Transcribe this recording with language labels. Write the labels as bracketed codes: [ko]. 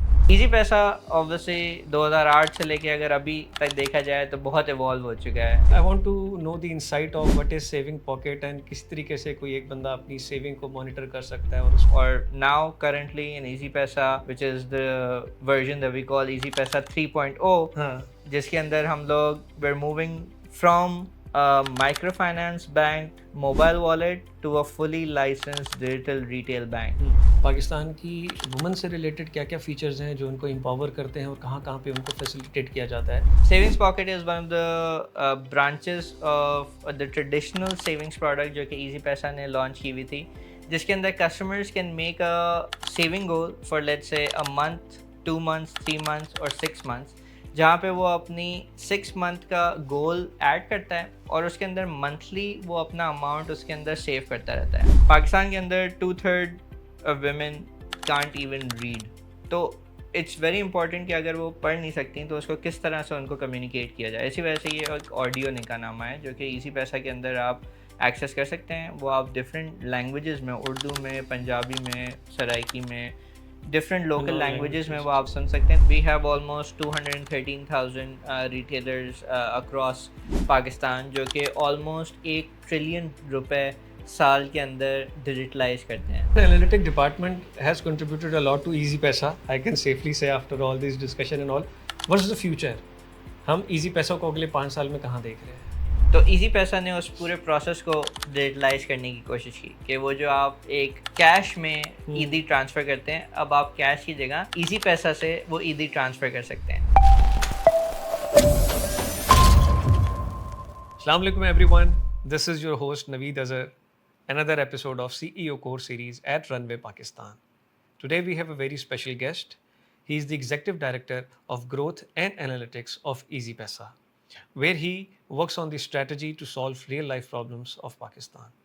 [ur] Easy پیسہ obviously 2008 سے لے کے اگر ابھی تک دیکھا جائے تو بہت ایوالو ہو چکا ہے. [en] I want to know the insight of what is saving pocket and [ur] کس طریقے سے کوئی ایک بندہ اپنی سیونگ کو مانیٹر کر سکتا ہے اور اس [en] اور now currently in easy Paisa which is the version that we call easy Paisa 3.0 [ur] ہاں جس کے اندر ہم لوگ [en] we're moving from a microfinance bank mobile wallet to a fully licensed digital retail bank. [ur] Pakistan کی وومن سے ریلیٹڈ کیا کیا فیچرز ہیں جو ان کو امپاور کرتے ہیں اور کہاں کہاں پہ ان کو فیسیلیٹیٹ کیا جاتا ہے؟ [en] Savings Pocket is one of the branches of the traditional savings product [ur] جو کہ easy پیسہ نے لانچ کی ہوئی تھی جس کے اندر [en] customers can make a saving goal for let's say a month, 2 months, 3 months [ur] اور 6 months جہاں پہ وہ اپنی 6 month کا گول ایڈ کرتا ہے اور اس کے اندر منتھلی وہ اپنا اماؤنٹ اس کے اندر سیو کرتا رہتا ہے. پاکستان کے اندر [en] 2/3 of women can't even read. [ur] تو [en] it's very important [ur] کہ اگر وہ پڑھ نہیں سکتی تو اس کو کس طرح سے ان کو کمیونیکیٹ کیا جائے. اسی وجہ سے یہ ایک آڈیو نکالنامہ ہے جو کہ ایزی پیسہ کے اندر آپ ایکسیس کر سکتے ہیں. وہ آپ ڈفرینٹ لینگویجز میں اردو میں, پنجابی میں, سرائکی میں, ڈفرینٹ لوکل لینگویجز میں وہ آپ سن سکتے ہیں. [en] we have almost 213,000 retailers across Pakistan [ur] جو کہ آلموسٹ $1 ٹریلین سال کے اندر ڈیجیٹلائز کرتے ہیں. [en] The analytic department has contributed a lot to easy Paisa. I can safely say after all this discussion and all. What's the future? [ur] ہم ایزی پیسہ کو اگلے 5 سال میں کہاں دیکھ رہے ہیں؟ تو ایزی پیسہ نے اس پورے پروسیس کو ڈیجیٹلائز کرنے کی کوشش کی کہ وہ جو آپ ایک کیش میں ایزی ٹرانسفر کرتے ہیں اب آپ کیش کی جگہ ایزی پیسہ سے وہ ایزی ٹرانسفر کر سکتے ہیں. السلام علیکم everyone. [en] This is your host Naveed Azhar. Another episode of CEO Core Series at Runway Pakistan. Today we have a very special guest. He is the Executive Director of Growth and Analytics of Easy Paisa, where he works on the strategy to solve real life problems of Pakistan.